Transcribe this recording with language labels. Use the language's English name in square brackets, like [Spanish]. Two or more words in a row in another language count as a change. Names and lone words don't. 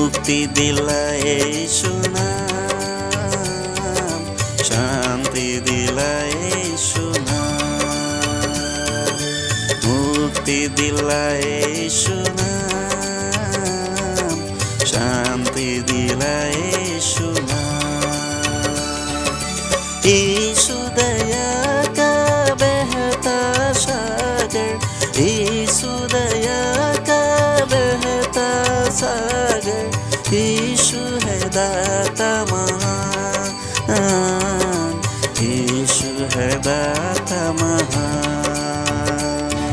[Bangla] মুক্তি দিলায় সুনাম, শান্তি দিলায় সুনাম, মুক্তি দিলায় সুনাম, শান্তি দিলায় সুনাম। [Hindi] यीशु दया का बहता सागर, यीशु दया का बहता सागर, यीशु है दाता महान, यीशु है दाता महान।